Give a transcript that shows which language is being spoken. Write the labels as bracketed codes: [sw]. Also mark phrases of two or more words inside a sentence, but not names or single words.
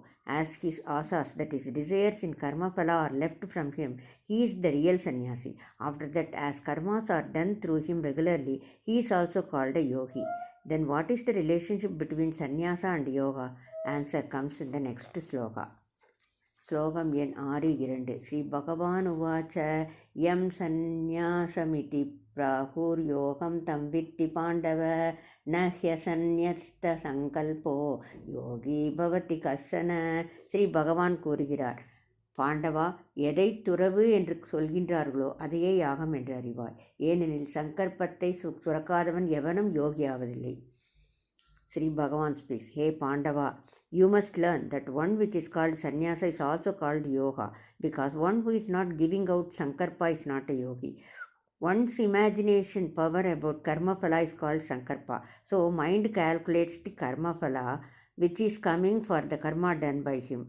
[en] As his asas, that is desires in karma phala, are left from him, he is the real sannyasi. After that, as karmas are done through him regularly, he is also called a yogi. Then what is the relationship between sannyasa and yoga? Answer comes in the next sloka. [sa] श्लोकं एन् 6.2 श्रीभगवान् उवाच यं सन्न्यासमिति प्राहुर्योगं तं विद्धि पाण्डव न ह्यसन्न्यस्तसङ्कल्पो योगी भवति कश्चन. [ta] ஸ்ரீ பகவான் கூறுகிறார், பாண்டவா, எதை துறவு என்று சொல்கின்றார்களோ அதையே யாகம் என்று அறிவாய். ஏனெனில் சங்கல்பத்தை சுரக்காதவன் எவனும் யோகியாவதில்லை. [en] Sri Bhagavan speaks, Hey Pandava, you must learn that one which is called sannyasa is also called yoga, because one who is not giving out sankarpa is not a yogi. One's imagination power about karma phala is called sankarpa. So mind calculates the karma phala which is coming for the karma done by him.